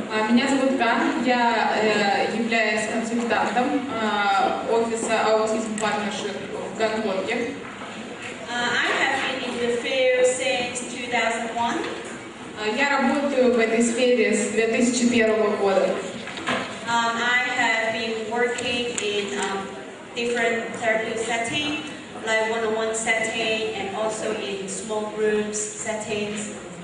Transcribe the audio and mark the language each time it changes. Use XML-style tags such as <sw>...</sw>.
<ru>Меня зовут Кан, я являюсь консультантом офиса Autism Partnership в Гонконге.</ru> <en>I have been in the field since 2001.</en> <ru>Я работаю в этой сфере с 2001 года.</ru> <en>I have been working in different therapy settings, like one-on-one setting and also in small groups settings.</en>